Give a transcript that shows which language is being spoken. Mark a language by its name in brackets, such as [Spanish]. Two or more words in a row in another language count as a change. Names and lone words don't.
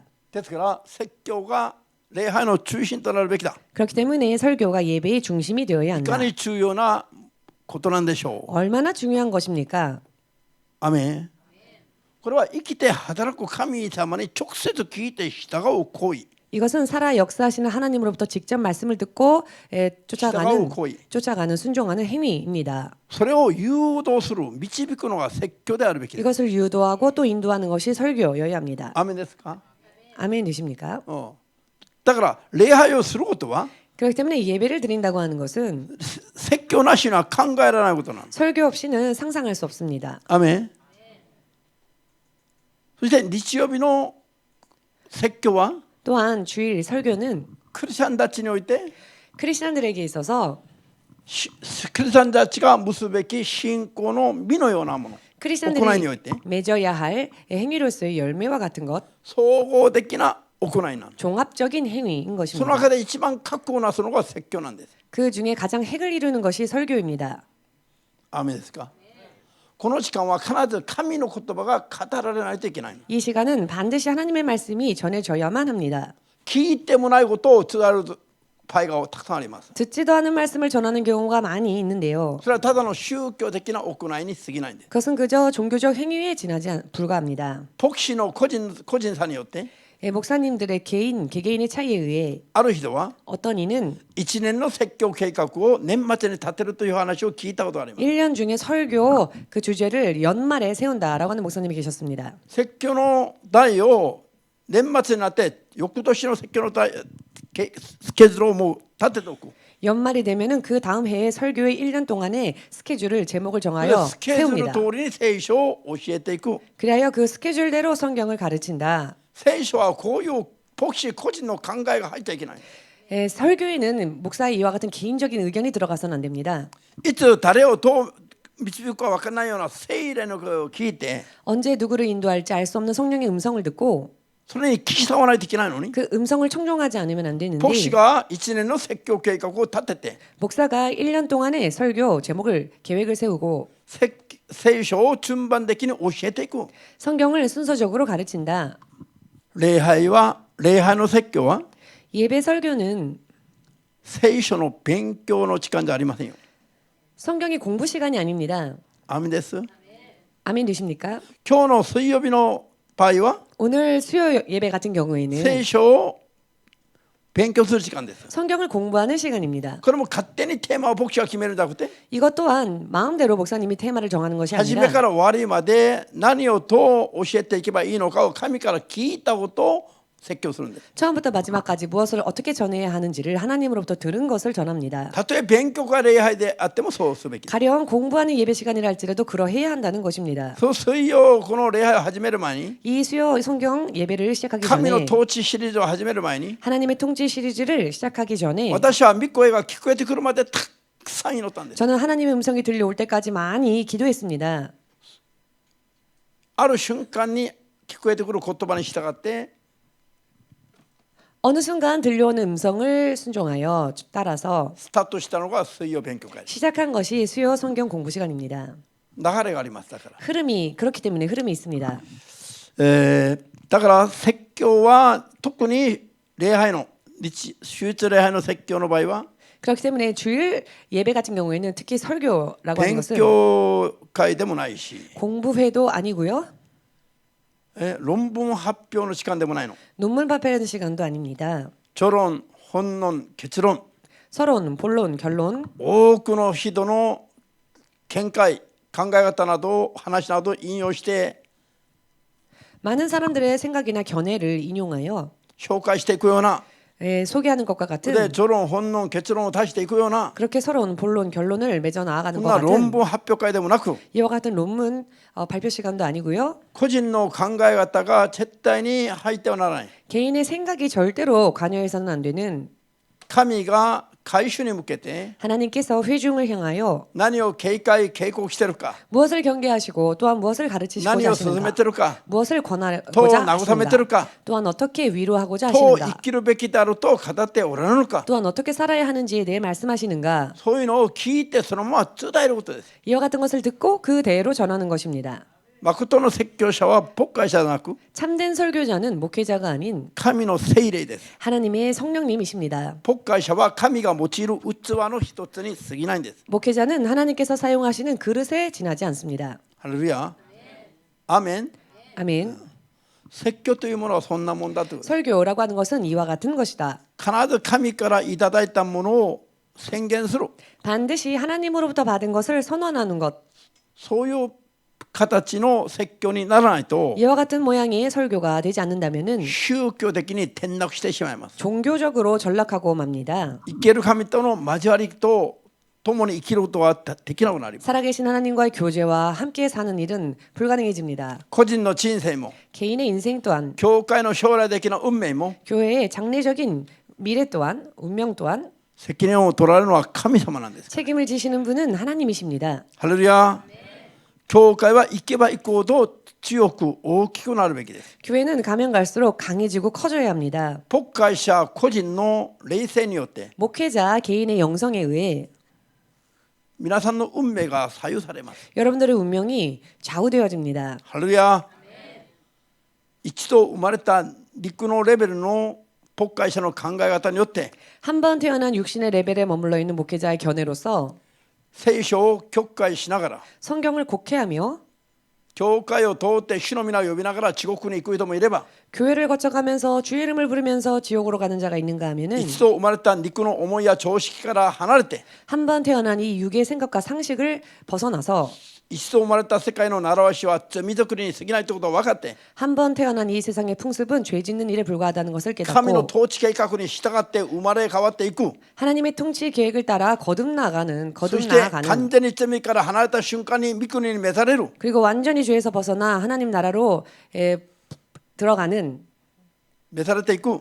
[Japanese] ですから説教が礼拝の中心となるべきだ。 [Korean] 그렇기 때문에 설교가 예배의 중심이 되어야 [Japanese] いか [Korean] 한다. [Japanese] に重要なことなんでしょう。 [Korean] 얼마나 중요한 것입니까? [Japanese] アメン。これは生きて働く神様に直接聞いて従う行為。 [Korean] 이것은 살아 역사하시는 하나님으로부터 직접 말씀을 듣고 쫓아가는 순종하는 행위입니다. [Japanese] それを誘導する導くのが説教であるべきです。 [Korean] 이것을 유도하고 또 인도하는 것이 설교여야 합니다. [Japanese] アメンですか？ [Korean] 아멘 되십니까? [Japanese] だから礼拝をすることは [Korean] 그렇기 때문에 예배를 드린다고 하는 것은 [Japanese] 説教なしには考えられないことなんです。 [Korean] 설교 없이는 상상할 수 없습니다. [Japanese] アメン。そして日曜日の説教は [Korean] 또한 주일 설교는 [Japanese] クリスチャンたちにおいて [Korean] 크리스천들에게 있어서 [Japanese] クリスチャンたちが結ぶべき信仰の実のようなもの、行いにおい [Korean] 크리스천들이 [Japanese] て [Korean] 맺어야 할 행위로서의 열매와 같은 것, [Japanese] 総合的な行いなんです。 [Korean] 종합적인 행위인 [Japanese] その [Korean] 것입니다. [Japanese] 中で一番格好をなすのが説教なんです。 [Korean] 그 중에 가장 핵을 이루는 것이 설교입니다. [Japanese] アメンですか？この時間は必ず神の言葉が語られないといけない。 [Korean] 이 시간은 반드시 하나님의 말씀이 전해져야만 합니다. [Japanese] 聞いてもないことを伝える場合がたくさんあります。 [Korean] 듣지도 않은 말씀을 전하는 경우가 많이 있는데요. [Japanese] それはただの宗教的な行いに過ぎないんです。 [Korean] 그것은 그저 종교적 행위에 불과합니다. [Japanese] 牧師の個人差によって [Korean] 목사님들의 개개인의 차이에 의해 [Japanese] ある人は [Korean] 어떤 이는 [Japanese] 1 年の説教計画を年末に立てるという話を聞いたことがあります。 [Korean] 1년 중에 설교 그 주제를 연말에 세운다라고 하는 목사님이 계셨습니다. [Japanese] 説教の題を年末になって翌年の説教の題スケジュールをもう立てておく。 [Korean] 연말이 되면은 그 다음 해에 설교의 1년 동안의 스케줄을 제목을 정하여 [Japanese] スケジュール [Korean] 세웁니다. [Japanese] 通りに聖書を教えていく。 [Korean] 그리하여 그 스케줄대로 성경을 가르친다. [Japanese] 聖書はこういう牧師個人の考えが入っちゃいけない。 [Korean] 설교에는 목사의 이와 같은 개인적인 의견이 들어가서는 안 됩니다. [Japanese] いつ誰をどう導くか分からないような聖霊の声を聞いて [Korean] 언제 누구를 인도할지 알 수 없는 성령의 음성을 듣고 [Japanese] それに聞き従わないといけないのに [Korean] 그 음성을 청종하지 않으면 안 되는데 [Japanese] 牧師が1年の説教計画を立てて [Korean] 목사가 1년 동안의 설교 제목을 계획을 세우고 [Japanese] 聖書を順番的に教えていく。 [Korean] 성경을 순서적으로 가르친다. [Japanese] 礼拝の説教は [Korean] 예배 설교는 [Japanese] 聖書の勉強の時間じゃありませんよ。 [Korean] 성경이 공부 시간이 아닙니다. [Japanese] アーメンです。 [Korean] 아멘 되십니까? [Japanese] 今日の水曜日の場合は [Korean] 오늘 수요 예배 같은 경우에는 [Japanese] 聖書を勉強する時間です。 [Korean] 성경을 공부하는 시간입니다. [Japanese] これも勝手にテーマを牧師が決めるんじゃなくて [Korean] 이것 또한 마음대로 목사님이 테마를 정하는 것이 [Japanese] 初め [Korean] 아니라 [Japanese] から終わりまで何をどう教えていけばいいのかを神から聞いたことを説教するんです。 [Korean] 처음부터 마지막까지 무엇을 어떻게 전해야 하는지를 하나님으로부터 들은 것을 전합니다. [Japanese] たとえ勉強が礼拝であってもそうすべきです。 [Korean] 가령 공부하는 예배 시간이라 할지라도 그러해야 한다는 것입니다. [Japanese] そう水曜この礼拝を始める前に [Korean] 이 수요 성경 예배를 시작하기 [Japanese] 神の [Korean] 전에 [Japanese] 統治シリーズを始める前に [Korean] 하나님의 통치 시리즈를 시작하기 전에 [Japanese] 私は御声が聞こえてくるまでたくさん祈ったんです。 [Korean] 저는 하나님의 음성이 들려올 때까지 많이 기도했습니다. [Japanese] ある瞬間に聞こえてくる言葉に従って [Korean] 어느 순간 들려오는 음성을 순종하여 따라서 [Japanese] スタートしたのが水曜勉強会です。 [Korean] 시작한 것이 수요 성경 공부 시간입니다. [Japanese] 流れがあります。だから [Korean] 그렇기 때문에 흐름이 있습니다. [Japanese] だから説教は特に礼拝の主日礼拝の説教の場合は [Korean] 그렇기 때문에 주일 예배 같은 경우에는 특히 설교라고 하는 [Japanese] 勉 [Korean] 것은 [Japanese] 強会でもないし [Korean] 공부회도 아니고요. [Japanese] 論文発表の時間でもないの [Korean] 논문 발표하는 시간도 아닙니다. [Japanese] 序論、本論、結論 [Korean] 서론, 본론, 결론 [Japanese] 多くの人の見解、考え方など話など引用して [Korean] 많은 사람들의 생각이나 견해를 인용하여 [Japanese] 紹介していくような [Korean] 소개하는 것과 [Japanese] で [Korean] 같은 [Japanese] 序論、本論、結論を足していくような [Korean] 그렇게 서론, 본론, 결론을 맺어 나아가는 [Japanese] そん [Korean] 것 [Japanese] な [Korean] 같은 [Japanese] 論文発表会でもなく [Korean] 이와 같은 논문 발표 시간도 아니고요. [Japanese] 個人の考え方が絶対に入ってはならない [Korean] 개인의 생각이 절대로 관여해서는 안 되는 [Japanese] 神が回収に向けて [Korean] 하나님께서 회중을 향하여 [Japanese] 何を警戒警告しているか [Korean] 무엇을 경계하시고 또한 무엇을 가르치시고자 [Japanese] 何を進め [Korean] 하시는가 [Japanese] ているか [Korean] 무엇을 [Japanese] と [Korean] 권하고자 [Japanese] 慰めている [Korean] 하시는가 [Japanese] か [Korean] 또한 어떻게 위로하고자 [Japanese] と [Korean] 하시는가 [Japanese] 生きるべきであると語っておられるのか [Korean] 또한 어떻게 살아야 하는지에 대해 말씀하시는가 [Japanese] そういうのを聞いてそのまま伝えることです [Korean] 이와 같은 것을 듣고 그대로 전하는 것입니다. [Japanese] 誠の説教者は牧会者ではなく [Korean] 참된 설교자는 목회자가 아닌 [Japanese] 神の聖霊です [Korean] 하나님의 성령님이십니다. [Japanese] 牧会者は神が用いる器の一つに過ぎないんです [Korean] 목회자는 하나님께서 사용하시는 그릇에 지나지 않습니다. [Japanese] ハレルヤアメン [Korean] 아멘. [Japanese] 説教というものはそんなもんだと [Korean] 설교라고 하는 것은 이와 같은 것이다. [Japanese] 必ず神からいただいたものを宣言する [Korean] 반드시 하나님으로부터 받은 것을 선언하는 것. [Japanese] そういう形の説教にならないと [Korean] 이와 같은 모양의 설교가 되지 않는다면은 [Japanese] 宗教的に転落してしまいます [Korean] 종교적으로 전락하고 맙니다. [Japanese] 生ける神との交わりと共に生きることはできなくなります [Korean] 살아계신 하나님과의 교제와 함께 사는 일은 불가능해집니다. [Japanese] 個人の人生も [Korean] 개인의 인생 또한 [Japanese] 教会の将来的な運命も [Korean] 교회의 장래적인 미래 또한 운명 또한 [Japanese] 責任を取られるのは神様なんです [Korean] 책임을 지시는 분은 하나님이십니다. [Japanese] ハレルヤ教会は行けば行くほど強く大きくなるべきです [Korean] 교회는 가면 갈수록 강해지고 커져야 합니다. [Japanese] 牧会者個人の霊性によって [Korean] 목회자 개인의 영성에 의해 [Japanese] 皆さんの運命が左右されます [Korean] 여러분들의 운명이 좌우되어집니다. [Japanese] ハレルヤ一度生まれた陸のレベルの牧会者の考え方によって [Korean] 한 번 태어난 육신의 레벨에 머물러 있는 목회자의 견해로서 [Japanese] 聖書を曲解しながら [Korean] 성경을 곡해하며 [Japanese] 教会を通って主の皆を呼びながら地獄に行く人もいれば [Korean] 교회를 거쳐가면서 주의 이름을 부르면서 지옥으로 가는 자가 있는가 하면은 [Japanese] 一度生まれた肉の思いや常識から離れて [Korean] 한 번 태어난 이 육의 생각과 상식을 벗어나서 [Japanese] 一度生まれた世界の習わしは罪作りに過ぎないということを分かって [Korean] 한 번 태어난 이 세상의 풍습은 죄 짓는 일에 불과하다는 것을 [Japanese] 神の [Korean] 깨닫고 [Japanese] 統治計画に従って生まれ変わっていく [Korean] 하나님의 통치 계획을 따라 거듭 [Japanese] そして [Korean] 나아가는 [Japanese] 完全に罪から離れた瞬間に御国に召される [Korean] 그리고 완전히 죄에서 벗어나 하나님 나라로 들어가는 [Japanese] 召されていく